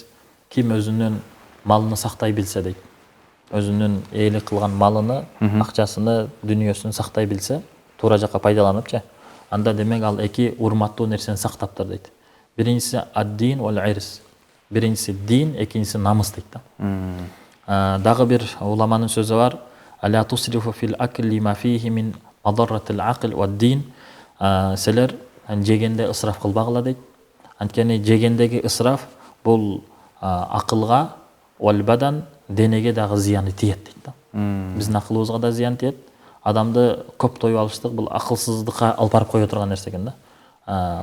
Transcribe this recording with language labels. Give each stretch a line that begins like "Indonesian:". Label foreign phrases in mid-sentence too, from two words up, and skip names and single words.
Kyrgyz: Ким өзүнүн малын сактай билсе дейт. Өзүнүн ээлик кылган малыны, акчасыны, дүнүйөсүн сактай билсе, туура жакка пайдаланыпчы, анда демек ал эки урматтуу нерсени сактаптыр дейт. Биринчиси
Arabic: الدين والعرض.
Kyrgyz: Биринчиси дин, экинчиси намыс дейт да. Дагы бир уламанын сөзү бар.
Arabic: ألا تسرف في الأكل ما فيه من مضرة العقل والدين.
Kyrgyz: Силер жегенде ысраф кылбагыла дейт. Анткени жегендеги ысраф бул акылга
Arabic: والبدن,
Kyrgyz: денеге дагы зыяны тиет дейт да. Биздин акылыбызга да зыян тиет. Адамды көп тоюп алыштык бул акылсыздыкка алып барып кое турган нерсе экен да.